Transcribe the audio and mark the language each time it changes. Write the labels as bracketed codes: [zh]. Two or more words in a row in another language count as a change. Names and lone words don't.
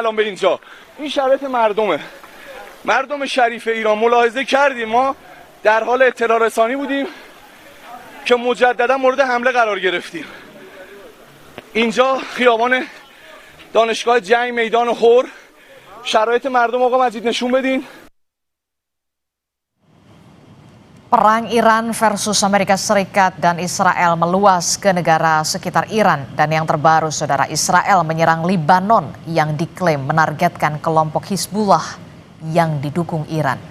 [fa] الان به اینجا این شرایط مردم شریف ایران ملاحظه کردیم ما در حال اطلاع رسانی بودیم که مجددا مورد حمله قرار گرفتیم اینجا خیابان دانشگاه جنگ میدان هور شرایط مردم آقا مجید نشون بدین. [id] Perang Iran versus Amerika Serikat dan Israel meluas ke negara sekitar Iran. Dan yang terbaru, saudara, Israel menyerang Lebanon yang diklaim menargetkan kelompok Hizbullah yang didukung Iran.